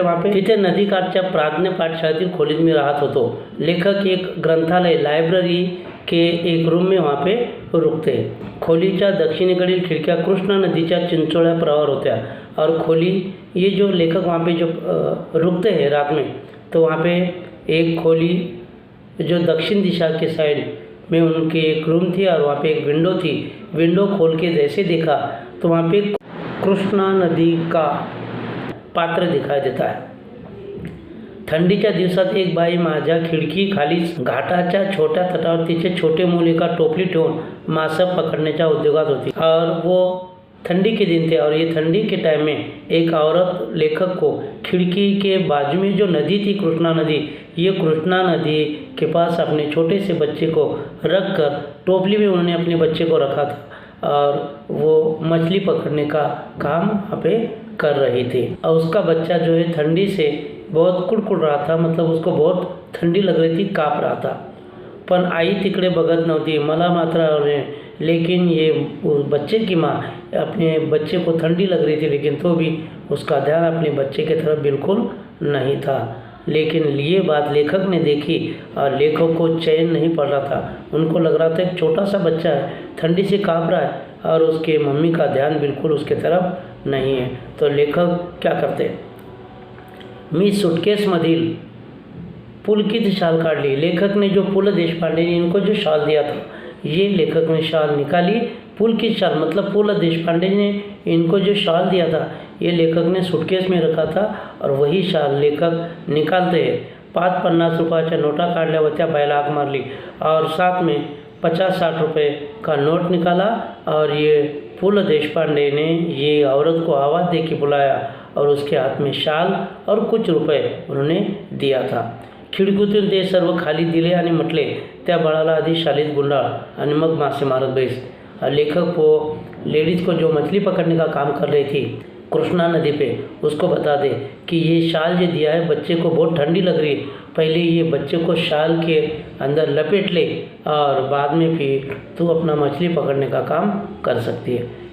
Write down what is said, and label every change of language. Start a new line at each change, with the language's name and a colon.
Hindi: वहाँ पे
Marathi: तिथे नदीकाठच्या प्रार्थना पाठशाळेतील खोलीत मी राहत होतो।
Hindi: लेखक एक ग्रंथालय, लाइब्रेरी के एक रूम में वहाँ पे रुकते।
Marathi: खोलीच्या दक्षिणेकडील खिडक्या कृष्णा नदीच्या चिंचोळ्या प्रवार होत्या।
Hindi: और खोली, ये जो लेखक वहाँ पे जो रुकते हैं रात में, तो वहाँ पे एक खोली जो दक्षिण दिशा के साइड में उनकी एक रूम थी और वहाँ पे एक विंडो थी। विंडो खोल के जैसे देखा तो वहाँ पे कृष्णा नदी का पात्र दिखाई देता है।
Marathi: थंडीच्या दिवसात एक बाई माझ्या खिडकी खालीच घाटाच्या छोट्या तटावर तिचे छोटे मूल एका टोपली ठेवून मासे पकड़ण्याच्या उद्योगात होती।
Hindi: और वो ठंडी के दिन थे, और ये ठंडी के टाइम में एक औरत लेखक को खिड़की के बाजू में जो नदी थी, कृष्णा नदी, ये कृष्णा नदी के पास अपने छोटे से बच्चे को रख कर, टोपली में उन्होंने अपने बच्चे को रखा था और वो मछली पकड़ने का काम वहाँ पे कर रही थी। और उसका बच्चा जो है ठंडी से बहुत कुड़कुड़ रहा था, मतलब उसको बहुत ठंडी लग रही थी, काँप रहा था।
Marathi: पण आई तिकडे बघत नव्हती, मला मात्र आवडले।
Hindi: लेकिन ये उस बच्चे की माँ अपने बच्चे को ठंडी लग रही थी, लेकिन तो भी उसका ध्यान अपने बच्चे की तरफ बिल्कुल नहीं था। लेकिन ये बात लेखक ने देखी और लेखक को चैन नहीं पड़ रहा था। उनको लग रहा था एक छोटा सा बच्चा है, ठंडी से काँप रहा है और उसके मम्मी का ध्यान बिल्कुल उसके तरफ नहीं है। तो लेखक क्या करते,
Marathi: मी सूटकेसमधील पुलकित शाल काढली।
Hindi: लेखक ने जो पु ल देशपांडे ने इनको जो शाल दिया था, ये लेखक ने शाल निकाली। पुलकित शाल मतलब पु ल देशपांडे ने इनको जो शाल दिया था, ये लेखक ने सूटकेस में रखा था और वही शाल लेखक निकालते हैं।
Marathi: 5-50 रुपयाच्या नोटा काढल्या होत्या, बायला हाक मारली
Hindi: और साथ में 50-60 रुपये का नोट निकाला और ये पु ल देशपांडे ने ये औरत को आवाज़ दे के बुलाया और उसके हाथ में शाल और कुछ रुपये उन्होंने दिया था।
Marathi: खिडकीतून ते सर्व खाली दिले आणि म्हटले, त्या बाळाला आधी शालीत गुंडाळ आणि मग मासे मारत बैस।
Hindi: लेखक को लेडीज़ को जो मछली पकड़ने का काम कर रही थी कृष्णा नदी पे, उसको बता दे कि ये शाल जो दिया है बच्चे को बहुत ठंडी लग रही है, पहले ये बच्चे को शाल के अंदर लपेट ले और बाद में फिर तू अपना मछली पकड़ने का काम कर सकती है।